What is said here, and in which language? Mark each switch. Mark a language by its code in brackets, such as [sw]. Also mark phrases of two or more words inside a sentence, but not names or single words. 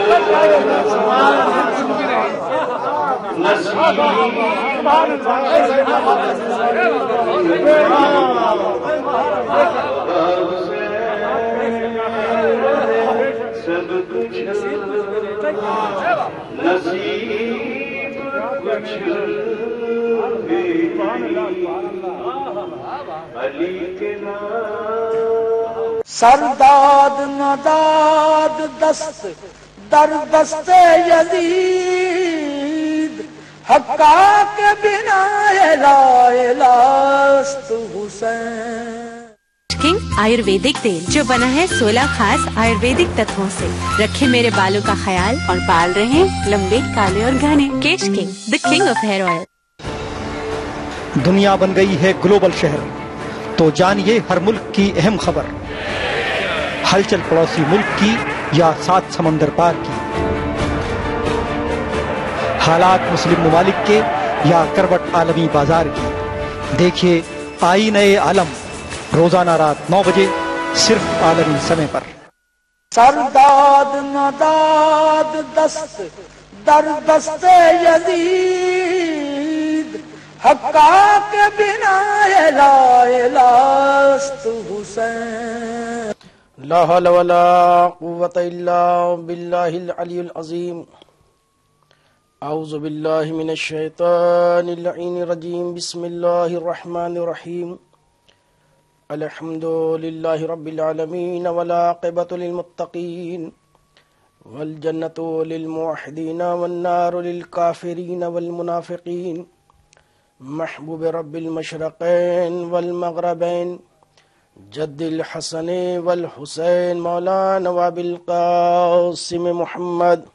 [ur] نصیب سب کچھ نصیب کچھ بھی علی کے نام [fa] سرداد نداد دست در دست یزید حقا کے بنا لا الہ است حسین [ur] کنگ آیورویدک تیل جو بنا ہے 16 خاص آیورویدک تتووں سے رکھے میرے بالوں کا خیال اور بال رہے لمبے کالے اور گھنے کیش کنگ [en] The King of Hair Oil [ur] دنیا بن گئی ہے گلوبل شہر تو جانیے ہر ملک کی اہم خبر ہلچل پڑوسی ملک کی یا 7 سمندر پار کی حالات مسلم ممالک کے یا کروٹ عالمی بازار کی دیکھیے آئینہ عالم روزانہ رات 9 بجے صرف عالمی سمے پر [fa] سرداد نداد دست در دست یزید حقا کے بنا لا الہ است حسین [ar] لا حول ولا قوة الا باللہ العلی العظیم اعوذ باللہ من الشیطان اللعین الرجیم بسم اللہ الرحمن الرحیم الحمد للہ رب العالمین والعاقبۃ للمتقین والجنۃ للموحدین والنار للکافرین والمنافقین محبوب رب المشرقین والمغربین جد الحسن والحسین مولانا وابی القاسم محمد